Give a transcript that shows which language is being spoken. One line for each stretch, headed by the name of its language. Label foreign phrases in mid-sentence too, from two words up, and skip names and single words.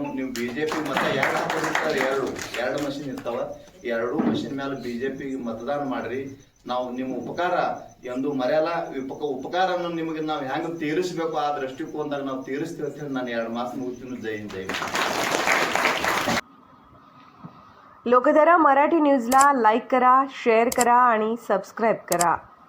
Kannada: ನೀವು ಬಿಜೆಪಿ ಮತ 2 ಹಾಕೋದಿರ್ತಾರೆ, 2 ಮಷಿನ್ ಇರ್ತಾವ. 2 ಮಷಿನ್ ಮೇಲೆ ಬಿಜೆಪಿ ಮತದಾನ ಮಾಡ್ರಿ. ನಾವು ನಿಮ್ಮ ಉಪಕಾರ ಎಂದು ಮರೆಯಲ್ಲ. ಉಪಕಾರನ್ನು ನಿಮಗೆ ನಾವು ಹೆಂಗ್ ತೀರಿಸ್ಬೇಕು ಆ ದೃಷ್ಟಿಕೋನದಾಗ ನಾವು ತೀರಿಸ್ತೀವಿ ಅಂತ ಹೇಳಿ ನಾನು 2 ಮಾತು ಮುಗಿಸ್ತೀನಿ.
Hindi: जय हिंद, जय हिंद.
Marathi: लोकधारा मराठी न्यूजला लाईक करा, शेअर करा आणि सबस्क्राईब करा.